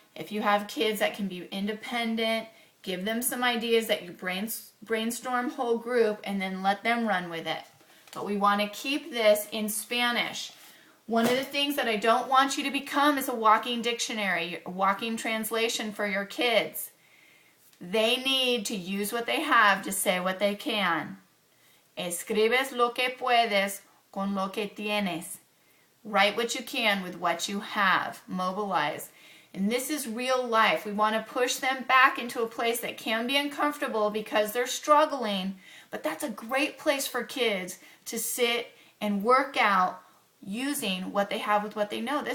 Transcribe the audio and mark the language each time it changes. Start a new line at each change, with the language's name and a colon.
English: If you have kids that can be independent, give them some ideas that you brainstorm whole group and then let them run with it. But we want to keep this in Spanish. One of the things that I don't want you to become is a walking dictionary, a walking translation for your kids. They need to use what they have to say what they can.
Spanish: Escribes lo que puedes con lo que tienes.
English: Write what you can with what you have. Mobilize. And this is real life. We want to push them back into a place that can be uncomfortable because they're struggling, but that's a great place for kids to sit and work out using what they have with what they know.